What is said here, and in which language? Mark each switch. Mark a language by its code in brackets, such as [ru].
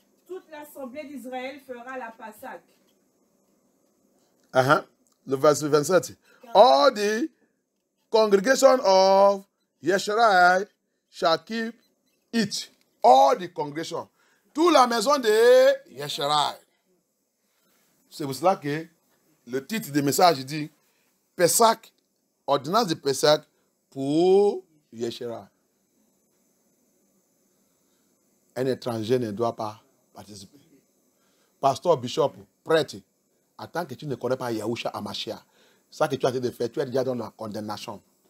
[fr] toute l'assemblée d'Israël fera la Pâque. Le verset 27. [en] All the congregation of Yeshua shall keep it. All the congregation. [fr] Toute la maison de Yeshua. C'est pour cela que le titre du message dit Pessah, ordonnance de Pessah pour Yeshua. Un étranger ne doit pas participer. Pasteur, bishop, prêtre, en tant que tu ne connais pas Yahushua Amashia, ça que tu as de faire, tu es déjà dans la condamnation.